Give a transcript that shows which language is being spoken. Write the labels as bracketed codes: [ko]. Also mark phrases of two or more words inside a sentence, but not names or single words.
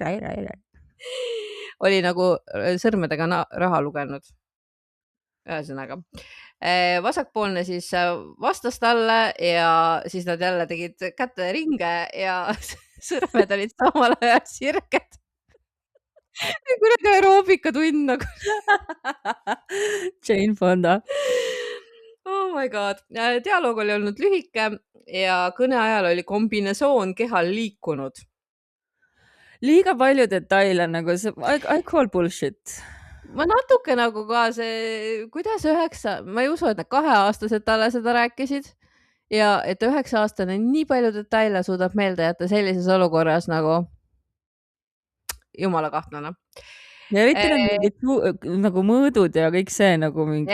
[et] oli nagu sõrmedega raha lugenud. Ühesõnaga, vasakpoolne siis vastas talle ja siis nad jälle tegid käte ringe ja sõrmed olid samal ajal sirged. Kuradi aeroobikatund nagu. Jane Fonda. [en] Oh my god. [et] Dialoog oli olnud lühike ja kõne ajal oli kombinesoon kehal liikunud. Liiga palju detaile nagu see, [en] I call bullshit. [et] Ma natuke nagu ka see, kuidas ma ei usu, et need 2-aastased talle seda rääkisid ja et 9-aastane nii palju detaile suudab meelde jätta sellises olukorras nagu jumala kahtlane. Ja eriti mingid nagu mõõdud ja kõik see nagu mingi